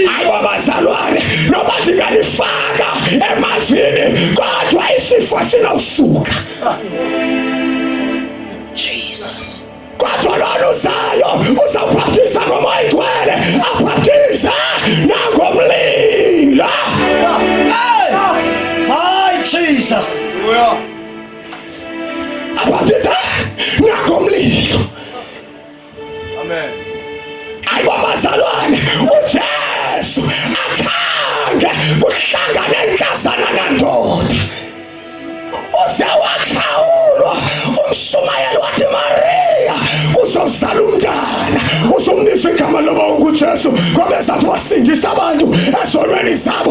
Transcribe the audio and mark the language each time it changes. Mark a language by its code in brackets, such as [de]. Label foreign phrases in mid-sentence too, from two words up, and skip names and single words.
[xh] Hayi babazalwane noba ndinganifaka emanzini kodwa isifo sinawusuka. Jesus. Kodwa lona uzayo uzawubhaptiza ngomoya oyingcwele abhaptiza nangomlilo. [en] My Jesus. [xh] Abhaptiza nangomlilo. Amen. Hayi babazalwane uJesu akhange kuhlangane inkazana nandoda uze wakhawulwa umshumayeli wathi Maria uzozala umntana uzomnisa igama loba unguJesu ngoba ezathi wasindisa abantu ezonweni zabo.